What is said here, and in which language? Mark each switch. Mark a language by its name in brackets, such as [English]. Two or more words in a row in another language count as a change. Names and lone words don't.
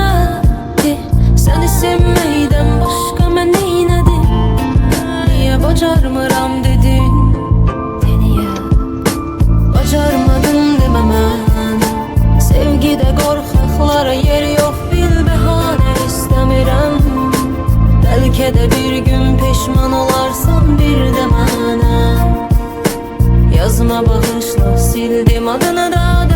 [Azerbaijani] Səni sevməkdən başqa mən neynədim? Niyə bacarmıram dedin? Niyə bacarmadım dememən. Sevgidə qorxaqlara yer yok, bil bəhanə istəmirəm. [Turkish] Belki de bir gün pişman olarsan bir de mənə. [Azerbaijani] Yazma bağışla, sildim adını da